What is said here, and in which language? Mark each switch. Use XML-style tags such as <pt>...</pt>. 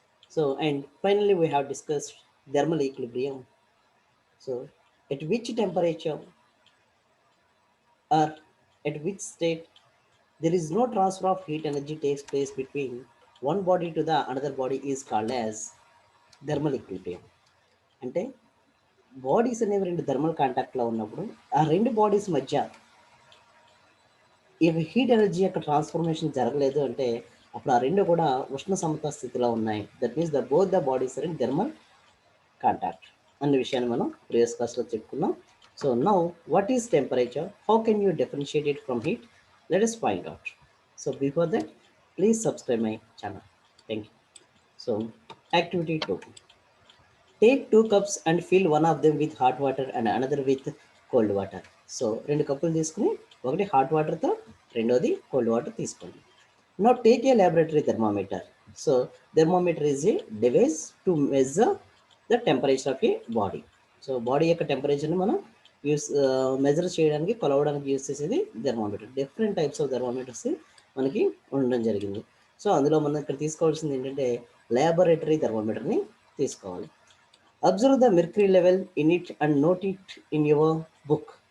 <en>So, and finally, we have discussed thermal equilibrium. So, at which temperature or at which state there is no transfer of heat energy takes place between one body to the another body is called as thermal equilibrium.</en> <te>అంటే bodies అనేవి రెండు thermal కాంటాక్ట్లో ఉన్నప్పుడు ఆ రెండు bodies మధ్య ఈ heat energy యొక్క ట్రాన్స్ఫర్మేషన్ జరగలేదు అంటే అప్పుడు ఆ రెండు కూడా ఉష్ణ సమత స్థితిలో ఉన్నాయి.</te> <en>that means both the bodies are in thermal contact</en> <te>అన్న విషయాన్ని మనం ప్రీవియస్ క్లాస్లో చెప్పుకున్నాం.</te> <en>So now what is temperature, how can you differentiate it from heat, let us find out. So before that, please subscribe my channel. Thank you. So activity 2, take 2 cups and fill one of them with hot water and another with cold water.</en> <te>So రెండు కప్పులు తీసుకుని ఒకటి hot వాటర్తో రెండోది cold water తీసుకోండి.</te> <en>Now take a laboratory thermometer. So thermometer is a device to measure the temperature of a body.</en> <te>So body యొక్క టెంపరేచర్ని మనం measure చేయడానికి కొలవడానికి యూస్ చేసేది థెర్మోమీటర్.</te> <en>different types of thermometers</en> <te>మనకి ఉండడం జరిగింది. సో అందులో మనం ఇక్కడ తీసుకోవాల్సింది ఏంటంటే లాబొరేటరీ థెర్మోమీటర్ని తీసుకోవాలి.</te> <en>Observe the mercury level in it and note it in your book.</en>